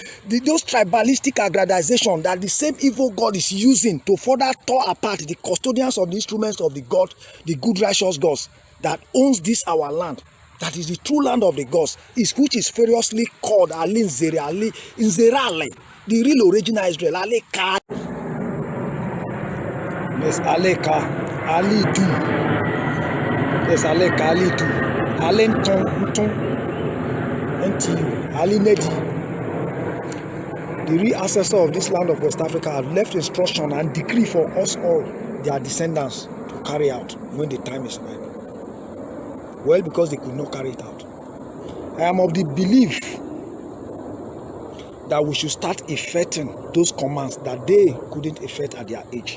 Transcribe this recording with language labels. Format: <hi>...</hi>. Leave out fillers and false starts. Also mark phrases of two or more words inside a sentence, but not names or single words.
<en>those tribalistic aggrandization that the same evil God is using to further tear apart the custodians of the instruments of the God, the good righteous gods that owns this our land, that is the true land of the gods, which is variously called Ali Nzere, Ali Nzera, the real original Israel, Ali Ka, yes, Ali Ka, Ali Du, yes, Ali Ka, Ali Du. Alenton, Ali Nedi, the real ancestor of this land of West Africa, have left instruction and decree for us all, their descendants, to carry out when the time is ripe. Well, because they could not carry it out. I am of the belief that we should start effecting those commands that they couldn't effect at their age.</en>